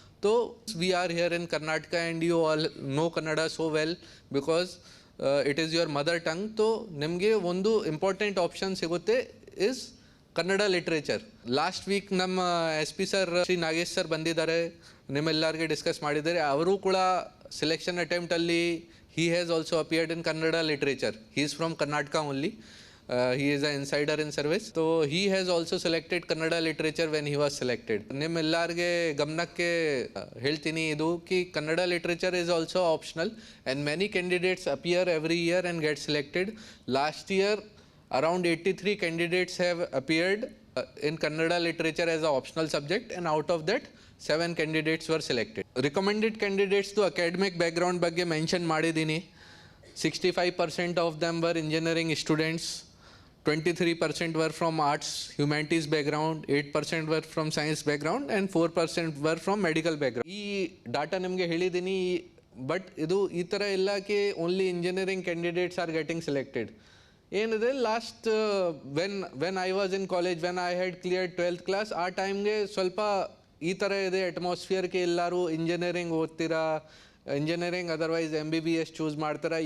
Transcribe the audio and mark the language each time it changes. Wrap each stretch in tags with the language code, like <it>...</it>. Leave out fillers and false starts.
<en>So we are here in Karnataka and you all know Kannada so well because it is your mother tongue.</en> <kn>So ನಿಮಗೆ ಒಂದು important option ಸಿಗುತ್ತೆ is Kannada literature. Last week ನಮ್ಮ SP sir Shri Nagesh sir ಬಂದಿದ್ದಾರೆ, ನಿಮ್ಮೆಲ್ಲರಿಗೆ discuss ಮಾಡಿದ್ದಾರೆ. ಅವರು ಕೂಡ selection ಅಟೆಂಪ್ಟಲ್ಲಿ</kn> <en>he has also appeared in Kannada literature. He is from Karnataka only. He is an insider in service. So he has also selected Kannada literature when he was selected.</en> <kn>ನಿಮ್ಮೆಲ್ಲರಿಗೆ ಗಮನಕ್ಕೆ ಹೇಳ್ತೀನಿ</kn> <en>ಇದು ಕಿ Kannada literature is also optional and many candidates appear every year and get selected. Last year around 83 candidates have appeared in Kannada literature as an optional subject, and out of that 7 candidates were selected. Recommended candidates to academic background</en> <kn>ಬಗ್ಗೆ mention ಮಾಡಿದ್ದೀನಿ.</kn> <en>65% of them were engineering students, 23% were from arts humanities background, 8% were from science background and 4% were from medical background.</en> <kn>ಈ data ನಿಮಗೆ ಹೇಳಿದ್ದೀನಿ, but ಇದು ಈ ಥರ ಇಲ್ಲ ಕಿ</kn> <en>Only engineering candidates are getting selected.</en> <kn>ಏನಿದೆ,</kn> <en>last when I was in college, when I had clear 12th class,</en> <kn>ಆ ಟೈಮ್ಗೆ ಸ್ವಲ್ಪ ಈ ಥರ ಇದೆ ಅಟ್ಮಾಸ್ಫಿಯರ್ಗೆ, ಎಲ್ಲರೂ ಇಂಜಿನಿಯರಿಂಗ್ ಓದ್ತೀರಾ, ಇಂಜಿನಿಯರಿಂಗ್ ಅದರ್ವೈಸ್ MBBS ಚೂಸ್ ಮಾಡ್ತಾರೆ.</kn>